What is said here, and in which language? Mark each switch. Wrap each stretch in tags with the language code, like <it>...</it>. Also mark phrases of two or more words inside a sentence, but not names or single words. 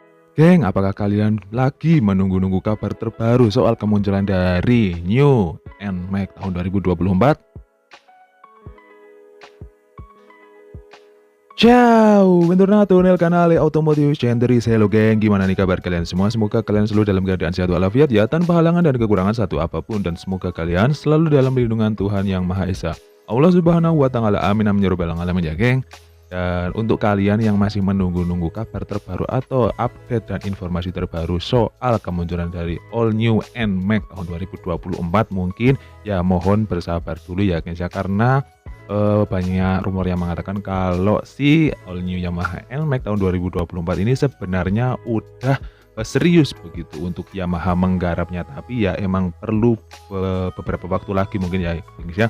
<id>Geng, apakah kalian lagi menunggu-nunggu kabar terbaru soal kemunculan dari New NMAX tahun 2024?</id> <it>Ciao, bentornato nel canale Automotive Centuries.</it> <id>Hello geng, gimana nih kabar kalian semua? Semoga kalian selalu dalam keadaan sehat walafiat ya, tanpa halangan dan kekurangan satu apapun. Dan semoga kalian selalu dalam lindungan Tuhan Yang Maha Esa,</id> <ar>الله سبحانه وتعالى. آمين آمين يا رب العالمين</ar> <id>ya geng. Dan untuk kalian yang masih menunggu-nunggu kabar terbaru atau update dan informasi terbaru soal kemunculan dari All New NMAX tahun 2024, mungkin ya mohon bersabar dulu ya guys ya, karena banyak rumor yang mengatakan kalau si All New Yamaha NMAX tahun 2024 ini sebenarnya udah serius begitu untuk Yamaha menggarapnya, tapi ya emang perlu beberapa waktu lagi mungkin ya guys ya.</id>